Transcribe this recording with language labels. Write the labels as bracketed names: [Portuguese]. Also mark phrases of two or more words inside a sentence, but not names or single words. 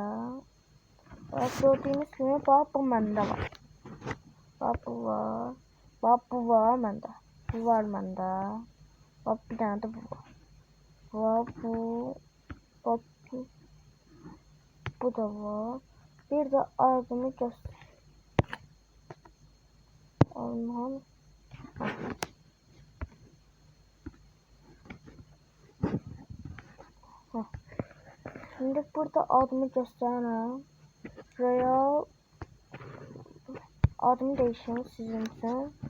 [Azerbaijani] Gördüyünüz kimi bax bu məndə var. Bax bu var. Bax bu var məndə. Bu var məndə. Bax bir dənə də bu var. Bax bu. Bax bu. Bu da var. Bir də adımı göster. [Turkish] Allah'ım. Şimdi burada adımı göstereyim. Royal adımı değiştireyim sizin için.